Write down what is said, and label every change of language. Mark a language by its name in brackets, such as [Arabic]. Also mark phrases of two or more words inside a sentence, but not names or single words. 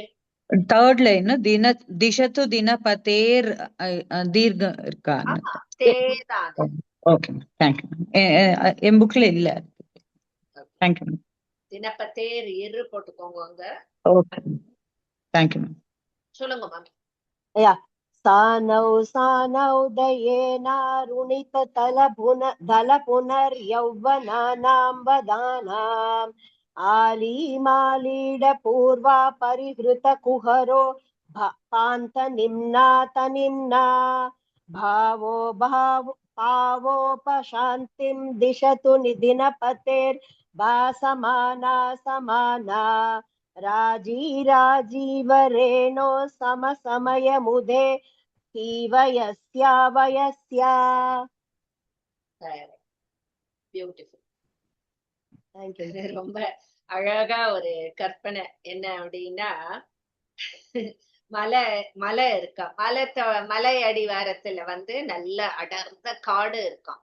[English] third line [Sanskrit] दिशतु दिनपतेर् [Tamil] தீர்க்கம் இருக்கா? [English] Okay ma'am. Thank you ma'am. [Tamil] என் புக்ல இல்ல. [English] Thank you ma'am. [Tamil] தினப்பத்தேர் இரு போட்டுக்கோங்க அங்க. [English] Okay, thank you ma'am. [Tamil] சொல்லுங்க மேம். [Sanskrit] सानौ दयेनारुणित दल पुनर्यौवनानां वदानाम् आलीमालीड पूर्वा परिहृत कुहरो पान्तनिम्ना भावोपशान्तिं दिशतु दिनपतेर्भासमाना समाना राजीवरेणो समसमयमुदे वयस्या [Tamil] பியூட்டிஃபுல். தேங்க்யூ. ரொம்ப அழகா ஒரு கற்பனை. என்ன அப்படின்னா மலை இருக்கா, மலை அடிவாரத்துல வந்து நல்ல அடர்ந்த காடு இருக்காம்.